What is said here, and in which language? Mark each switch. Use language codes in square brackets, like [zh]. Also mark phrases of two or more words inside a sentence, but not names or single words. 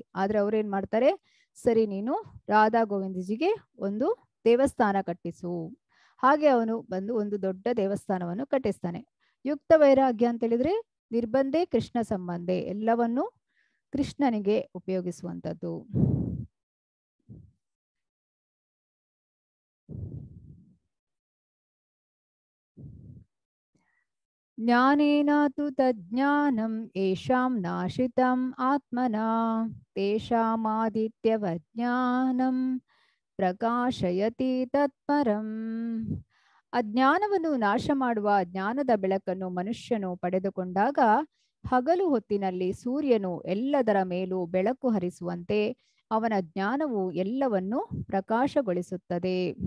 [kn] ಆದ್ರೆ ಅವ್ರು ಏನ್ ಮಾಡ್ತಾರೆ, ಸರಿ ನೀನು ರಾಧಾ ಗೋವಿಂದಜಿಗೆ ಒಂದು ದೇವಸ್ಥಾನ ಕಟ್ಟಿಸು. ಹಾಗೆ ಅವನು ಬಂದು ಒಂದು ದೊಡ್ಡ ದೇವಸ್ಥಾನವನ್ನು ಕಟ್ಟಿಸ್ತಾನೆ. [sa] ಯುಕ್ತ ವೈರಾಗ್ಯ [kn] ಅಂತ ಹೇಳಿದ್ರೆ [sa] ನಿರ್ಬಂಧೆ ಕೃಷ್ಣ ಸಂಬಂಧೆ, [kn] ಎಲ್ಲವನ್ನು ಕೃಷ್ಣನಿಗೆ ಉಪಯೋಗಿಸುವಂಥದ್ದು. [sa] ಜ್ಞಾನೇನ ತು ತಜ್ಞಾನಂ ಯೇಷಾಂ ನಾಶಿತಂ ಆತ್ಮನಾ ತೇಷಾಮಾದಿತ್ಯವಜ್ಞಾನಂ ಪ್ರಕಾಶಯತಿ ತತ್ಪರಂ. [kn] ಅಜ್ಞಾನವನ್ನು ನಾಶ ಮಾಡುವ ಜ್ಞಾನದ ಬೆಳಕನ್ನು ಮನುಷ್ಯನು ಪಡೆದುಕೊಂಡಾಗ ಹಗಲು ಹೊತ್ತಿನಲ್ಲಿ ಸೂರ್ಯನು ಎಲ್ಲದರ ಮೇಲೂ ಬೆಳಕು ಹರಿಸುವಂತೆ ಅವನ ಜ್ಞಾನವು ಎಲ್ಲವನ್ನು ಪ್ರಕಾಶಗೊಳಿಸುತ್ತದೆ.